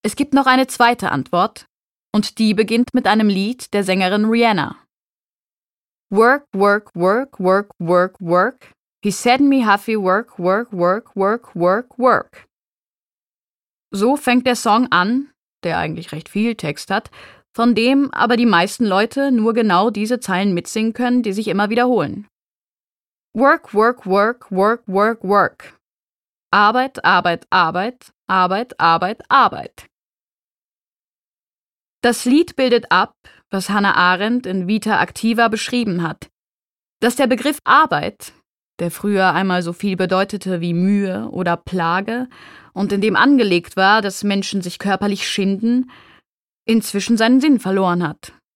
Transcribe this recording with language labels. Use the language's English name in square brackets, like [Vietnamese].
[German] Es gibt noch eine zweite Antwort und die beginnt mit einem Lied der Sängerin Rihanna. [English] Work, work, work, work, work, work. He said me huffy work, work, work, work, work, work. [German] So fängt der Song an, der eigentlich recht viel Text hat, von dem aber die meisten Leute nur genau diese Zeilen mitsingen können, die sich immer wiederholen. [English] Work, work, work, work, work, work. [German] Arbeit, Arbeit, Arbeit, Arbeit, Arbeit, Arbeit. Das Lied bildet ab, was Hannah Arendt in Vita Activa beschrieben hat, dass der Begriff Arbeit, der früher einmal so viel bedeutete wie Mühe oder Plage und in dem angelegt war, dass Menschen sich körperlich schinden, inzwischen seinen Sinn verloren hat.